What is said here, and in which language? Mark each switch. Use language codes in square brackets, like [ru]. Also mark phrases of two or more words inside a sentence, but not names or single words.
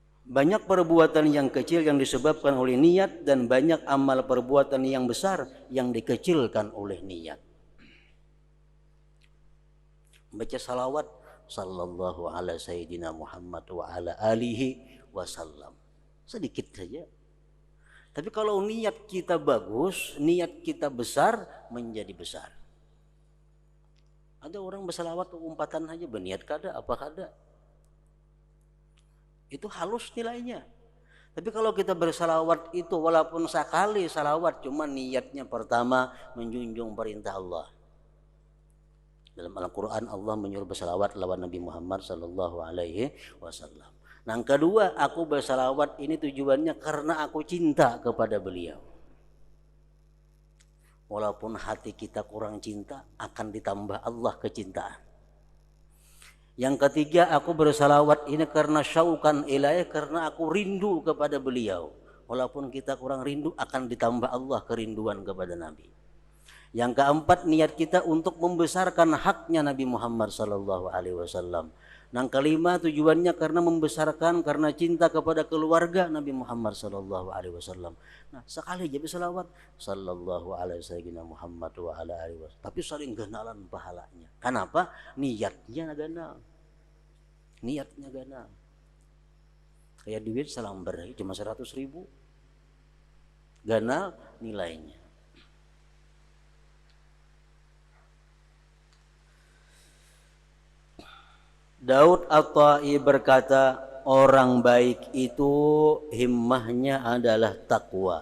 [id] Banyak perbuatan yang kecil yang disebabkan oleh niat, dan banyak amal perbuatan yang besar yang dikecilkan oleh niat. Baca salawat [ar] صلى الله على سيدنا محمد وعلى آله وسلم, [id] sedikit saja. Tapi kalau niat kita bagus, niat kita besar, menjadi besar. [bjn] Ada orang bersalawat umpatan aja berniat kada apa kada, itu halus nilainya. [id] Tapi kalau kita bersalawat itu walaupun sekali salawat, cuma niatnya pertama menjunjung perintah Allah. Dalam Al-Quran Allah menyuruh bersalawat lawan Nabi Muhammad [ar] صلى الله عليه وسلم. [id] Nah, yang kedua, aku bersalawat ini tujuannya karena aku cinta kepada beliau. Walaupun hati kita kurang cinta, akan ditambah Allah kecintaan. Yang ketiga, aku bersalawat ini karena [ar] شوقا إليه, [id] karena aku rindu kepada beliau. Walaupun kita kurang rindu, akan ditambah Allah kerinduan kepada Nabi. Yang keempat, niat kita untuk membesarkan haknya Nabi Muhammad [ar] صلى الله عليه وسلم. [id] Yang kelima, tujuannya karena membesarkan, karena cinta kepada keluarga Nabi Muhammad [ar] صلى الله عليه وسلم. [id] Nah, sekali aja berselawat [ar] صلى الله عليه سيدنا محمد وعلى آله وسلم, [bjn] tapi saling ganalan pahalanya. Kenapa? Niatnya ganal. Niatnya ganal. Kayak duit salam berai cuma 100.000, ganal nilainya. [id] Daud At-Tai berkata, orang baik itu himmahnya adalah takwa.